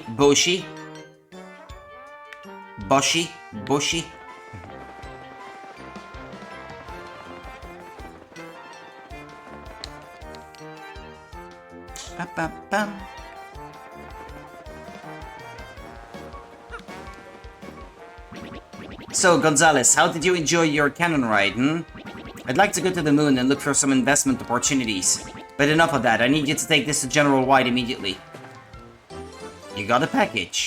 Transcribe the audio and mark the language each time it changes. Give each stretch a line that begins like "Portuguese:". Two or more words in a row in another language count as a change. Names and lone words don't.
English: Boshi. Boshi. Boshi. Ba-ba-bam. So, Gonzalez, how did you enjoy your cannon ride, hmm? I'd like to go to the moon and look for some investment opportunities. But enough of that, I need you to take this to General White immediately. You got a package.